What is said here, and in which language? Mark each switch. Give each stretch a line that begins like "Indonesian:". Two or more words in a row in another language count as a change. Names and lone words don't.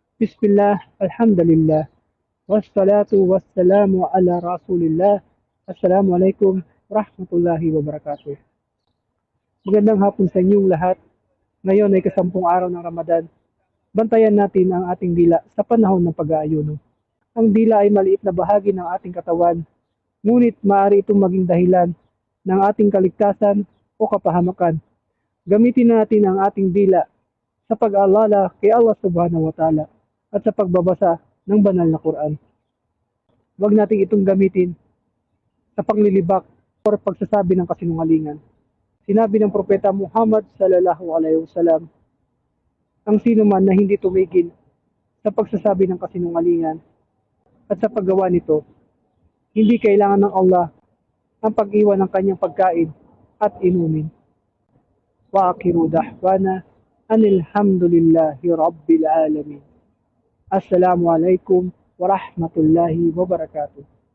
Arabic: بسم الله، الحمد لله، والصلاة والسلام على رسول الله. السلام عليكم ورحمة الله وبركاته.
Filipino: Magandang hapon sa inyong lahat. Ngayon ay kasampung araw ng Ramadan. Bantayan natin ang ating dila sa panahon ng pag-aayuno. Ang dila ay maliit na bahagi ng ating katawan, ngunit maaari itong maging dahilan ng ating kaligtasan o kapahamakan. Gamitin natin ang ating dila sa pag-aalala kay Allah
Arabic: سبحانه وتعالى
Filipino: at sa pagbabasa ng banal na Quran. Huwag natin itong gamitin sa paglilibak o pagsasabi ng kasinungalingan. Sinabi ng Propeta Muhammad
Arabic: صلى الله عليه وسلم,
Filipino: ang sino man na hindi tumigil sa pagsasabi ng kasinungalingan at sa paggawa nito, hindi kailangan ng Allah ang pag-iwan ng kanyang pagkain at inumin.
Arabic: وآخر دعوانا أن الحمد لله رب العالمين. السلام عليكم ورحمة الله وبركاته.